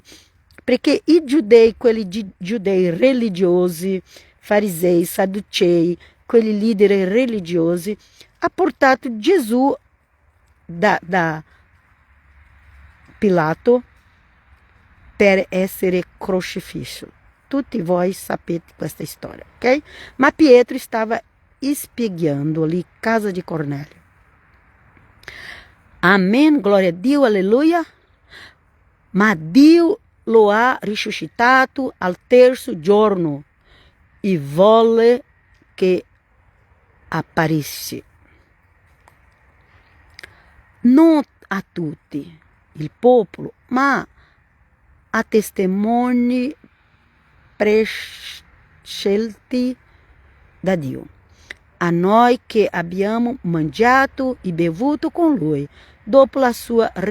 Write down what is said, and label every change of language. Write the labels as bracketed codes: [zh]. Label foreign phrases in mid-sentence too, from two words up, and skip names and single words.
[it] Perché i giudei, quelli giudei religiosi, farisei, sadducei, quelli leader religiosi, ha portato Gesù da Pilato per essere crocifisso. Tutti voi sapete questa storia, ok? Ma Pietro stava spiegando lì, casa di Cornélio. Amen, glória a Dio, alleluia. Ma Dio lo ha risuscitato al terzo giorno e volle che apparisse. Non a tutti il popolo, ma a testimoni prescelti da Dio, a noi che abbiamo mangiato e bevuto con Lui, dopo la sua